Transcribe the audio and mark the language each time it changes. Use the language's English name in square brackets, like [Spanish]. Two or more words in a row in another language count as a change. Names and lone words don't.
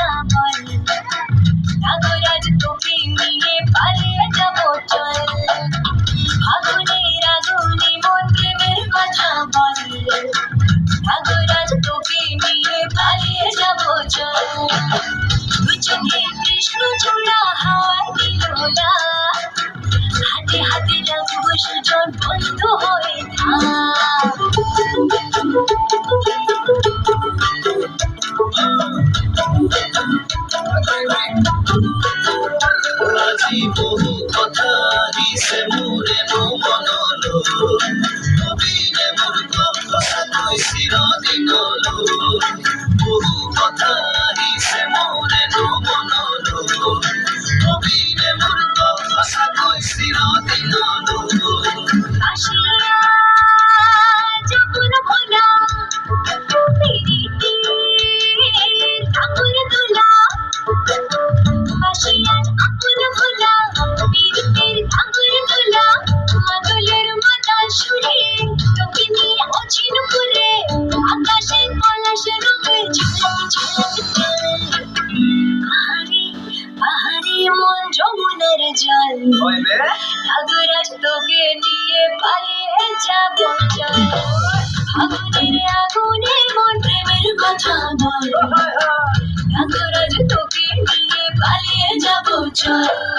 [Bangla] বল নাগরাজ তোকে নিয়ে পালিয়ে যাব চল আগুনের আগুনে মন প্রেমের কথা বল নাগরাজ তোকে নিয়ে পালিয়ে যাব চল দুই চোখে কৃষ্ণ চূড়া হাওয়ায় দিলোলা হাতে হাতে রাখবো সুজন বন্ধু হয়ে থাক [Assamese] আজি বহু কথা দিছে মোৰে মনলো কবিৰে মোৰ সঁচাকৈ চিৰদিনলৈ বহু কথা দিছে মোৰে মনলো কবিৰে মোৰ সঁচাকৈ চিৰদিনলৈ [Bangla] আসিয়া যখন ভোলা পিরিতির আকুল দোলা আসিয়া আকুল ভোলা পিরিতির আকুল দোলা মাদলের মাতা সুরে তোকে নিয়ে অচিন করে আকাশে পলাশ রঙের ঝলক ঝলক পাহাড়ি পাহাড়ি মন যমুনার জল নাগরাজ তোকে নিয়ে পালিয়ে যাব চল আগুনের আগুনে মন প্রেমের কথা বল নাগরাজ তোকে নিয়ে পালিয়ে যাব চল